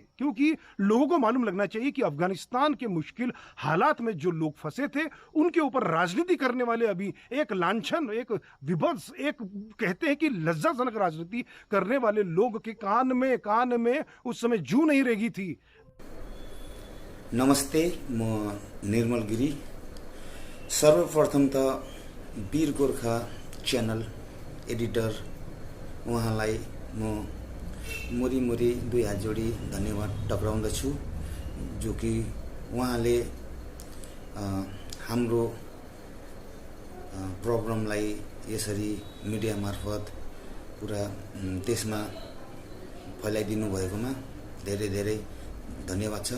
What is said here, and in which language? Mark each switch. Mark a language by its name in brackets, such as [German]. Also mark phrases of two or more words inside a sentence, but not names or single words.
[Hindi] क्योंकि लोगों को मालूम लगना चाहिए कि अफगानिस्तान के मुश्किल हालात में जो लोग फंसे थे उनके ऊपर राजनीति करने वाले अभी एक लांछन, एक विभत्स, एक कहते हैं कि लज्जाजनक राजनीति करने वाले लोग के कान में उस समय जू नहीं रहेगी थी। [Nepali] नमस्ते, म निर्मल गिरी। सर्वप्रथम त वीर गोरखा च्यानल एडिटर उहाँलाई म मुरी दुई हात जोडी धन्यवाद टक्राउँदछु, जो कि उहाँले हाम्रो प्रोग्रामलाई यसरी मिडिया मार्फत पुरा देशमा फैलाइदिनु भएकोमा धेरै धेरै धन्यवाद छ।